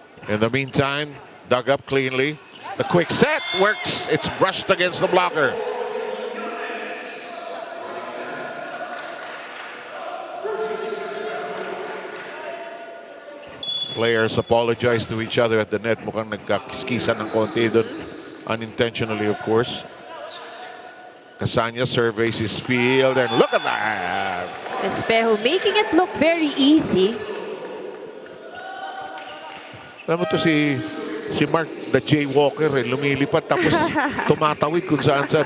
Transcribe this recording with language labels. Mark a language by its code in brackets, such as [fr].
[en] In the meantime, dug up cleanly. The quick set works. It's brushed against the blocker. Players apologize to each other at the net. [tl] Mukhang nagkakiskisan ng konti doon. [en] Unintentionally, of course. Casanya surveys his field, and look at that! Espejo making it look very easy. [tl] Alam mo to si Mark, [en] the jaywalker, [tl] lumilipat tapos tumatawid kung saan-saan.